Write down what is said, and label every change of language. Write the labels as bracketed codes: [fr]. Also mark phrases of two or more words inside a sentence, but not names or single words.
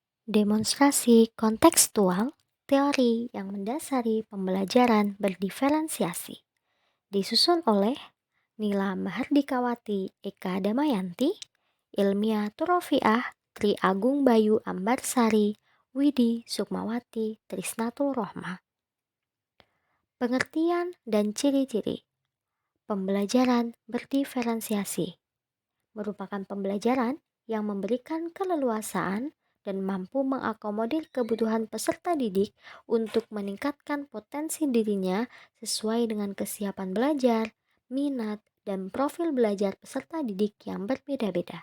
[id] Demonstrasi kontekstual, teori yang mendasari pembelajaran berdiferensiasi, disusun oleh Nila Mahardikawati Eka Damayanti, Ilmia Turofiah, Tri Agung Bayu Ambarsari, Widi Sukmawati Trisnatul Rohma. Pengertian dan ciri-ciri pembelajaran berdiferensiasi merupakan pembelajaran yang memberikan keleluasaan dan mampu mengakomodir kebutuhan peserta didik untuk meningkatkan potensi dirinya sesuai dengan kesiapan belajar, minat, dan profil belajar peserta didik yang berbeda-beda.